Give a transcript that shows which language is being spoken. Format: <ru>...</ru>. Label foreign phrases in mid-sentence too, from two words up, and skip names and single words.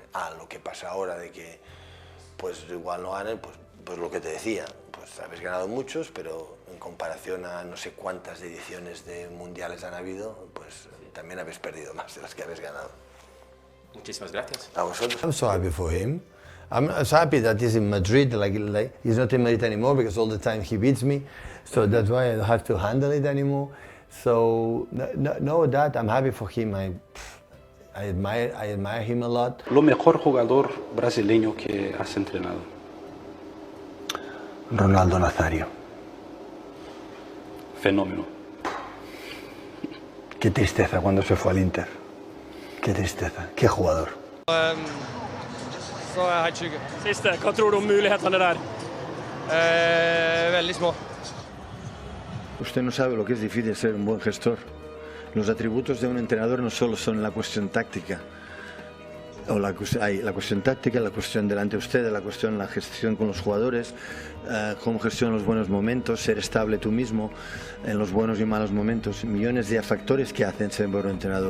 <es>Lo que pasa ahora de que pues igual no ganen, pues lo que te decía, pues habéis ganado muchos, pero en comparación a no sé cuántas ediciones de mundiales han habido, pues también habéis perdido más de las que habéis ganado. Muchísimas gracias. A vosotros.</es> <en>I'm so happy for him. I'm so happy that he's in Madrid, like he's not in Madrid anymore because all the time he beats me, so that's why I don't have to handle it anymore. So no that I'm happy for him. I admire him a lot.</en> <es>Lo mejor jugador brasileño que has entrenado. Ronaldo Nazario. Fenómeno. Qué tristeza cuando se fue al Inter. Qué tristeza. Qué jugador.</es> <no>Så er jeg helt trygg. Siste, hva tror du om mulighetene der? Veldig små.</no> <es>Usted no sabe lo que es difícil ser un buen gestor. Los atributos de un entrenador no solo son la cuestión táctica, o la cuestión táctica, la cuestión delante de usted, la gestión con los jugadores, cómo gestionar los buenos momentos, ser estable tú mismo en los buenos y malos momentos, millones de factores que hacen ser un buen entrenador.</es>